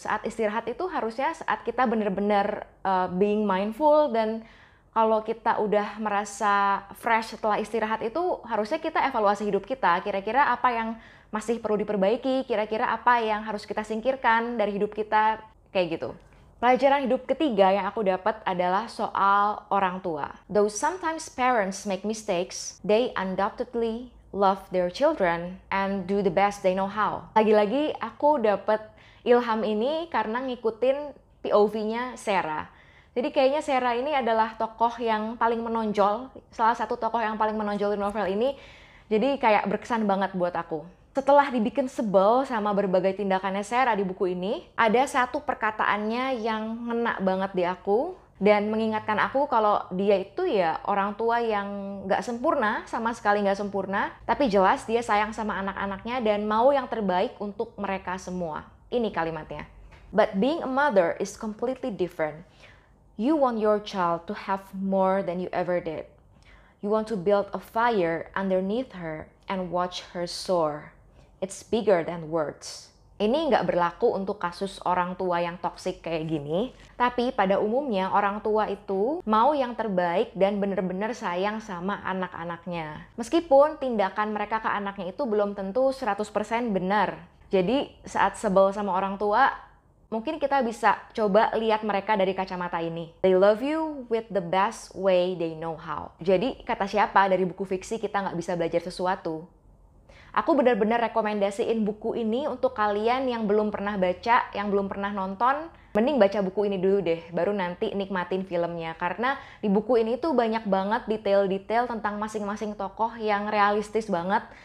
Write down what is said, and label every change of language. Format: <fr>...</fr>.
<id>Saat istirahat itu harusnya saat kita benar-benar</id> <en>being mindful,</en> <id>dan kalau kita udah merasa fresh setelah istirahat itu harusnya kita evaluasi hidup kita. Kira-kira apa yang masih perlu diperbaiki, kira-kira apa yang harus kita singkirkan dari hidup kita, kayak gitu. Pelajaran hidup ketiga yang aku dapat adalah soal orang tua.</id> <en>Though sometimes parents make mistakes, they undoubtedly love their children and do the best they know how.</en> <id>Lagi-lagi aku dapat ilham ini karena ngikutin POV-nya Sarah. Jadi kayaknya Sarah ini adalah tokoh yang paling menonjol, salah satu tokoh yang paling menonjol di novel ini. Jadi kayak berkesan banget buat aku. Setelah dibikin sebel sama berbagai tindakannya Sarah di buku ini, ada satu perkataannya yang ngena banget di aku dan mengingatkan aku kalau dia itu ya orang tua yang nggak sempurna, sama sekali nggak sempurna, tapi jelas dia sayang sama anak-anaknya dan mau yang terbaik untuk mereka semua. Ini kalimatnya.</id> <en>But being a mother is completely different. You want your child to have more than you ever did. You want to build a fire underneath her and watch her soar. It's bigger than words.</en> <id>Ini nggak berlaku untuk kasus orang tua yang toksik kayak gini, tapi pada umumnya orang tua itu mau yang terbaik dan bener-bener sayang sama anak-anaknya. Meskipun tindakan mereka ke anaknya itu belum tentu 100% benar. Jadi saat sebel sama orang tua, mungkin kita bisa coba lihat mereka dari kacamata ini.</id> <en>They love you with the best way they know how.</en> <id>Jadi kata siapa dari buku fiksi kita nggak bisa belajar sesuatu? Aku benar-benar rekomendasiin buku ini untuk kalian yang belum pernah baca, yang belum pernah nonton. Mending baca buku ini dulu deh, baru nanti nikmatin filmnya. Karena di buku ini tuh banyak banget detail-detail tentang masing-masing tokoh yang realistis banget.</id>